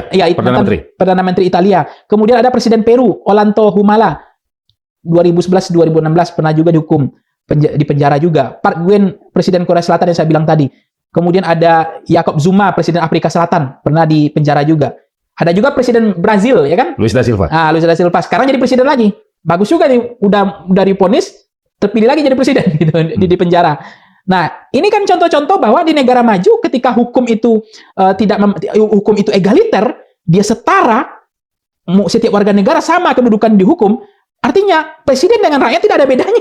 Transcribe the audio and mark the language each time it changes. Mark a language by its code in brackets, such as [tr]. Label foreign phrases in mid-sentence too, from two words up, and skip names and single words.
[id] Perdana Menteri Italia. Kemudian ada Presiden Peru, Ollanta Humala, 2011-2016 pernah juga dihukum di penjara juga. Park Geun, Presiden Korea Selatan yang saya bilang tadi. Kemudian ada Jacob Zuma, Presiden Afrika Selatan, pernah di penjara juga. Ada juga Presiden Brazil, ya kan? Luiz da Silva. Luiz da Silva sekarang jadi presiden lagi. Bagus juga nih, udah divonis, terpilih lagi jadi presiden gitu, di penjara. Nah, ini kan contoh-contoh bahwa di negara maju ketika hukum itu hukum itu egaliter, dia setara, setiap warga negara sama kedudukan di hukum, artinya presiden dengan rakyat tidak ada bedanya.